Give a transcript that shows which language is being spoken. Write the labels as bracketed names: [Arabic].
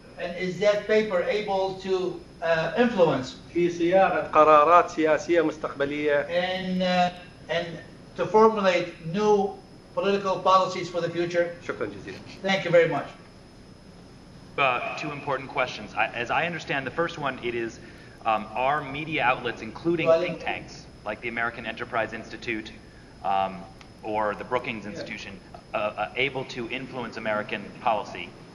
[English] And is that paper able to influence [Arabic] في صياغة قرارات سياسية مستقبلية [English] and to formulate new political policies for the future? [Arabic] شكرا جزيلا. [English] Thank you very much. Two important questions. As I understand, the first one, it is, are media outlets, including think tanks, like the American Enterprise Institute or the Brookings Institution, able to influence American policy?